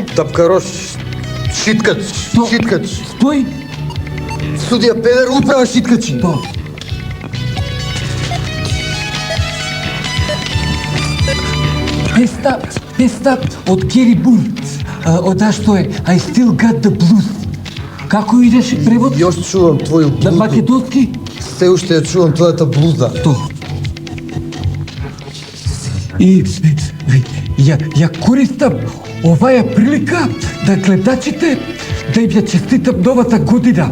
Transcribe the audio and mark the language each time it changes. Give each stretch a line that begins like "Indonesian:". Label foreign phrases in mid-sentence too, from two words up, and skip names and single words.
Macedonian: Тапкарош, шиткач. Стој. Судија педер, управа шиткачи. То. Песта од Гери Бур. Од што е
English: I still got the blues.
Macedonian: Како идеше превод?
Serbian: Још чувам твоју
Macedonian: На
Serbian: блузу.
Macedonian: македонски? Се уште ја чувам твојата блуза. То. И ја користам оваја прилика да гледачите да им ја честитам новата година.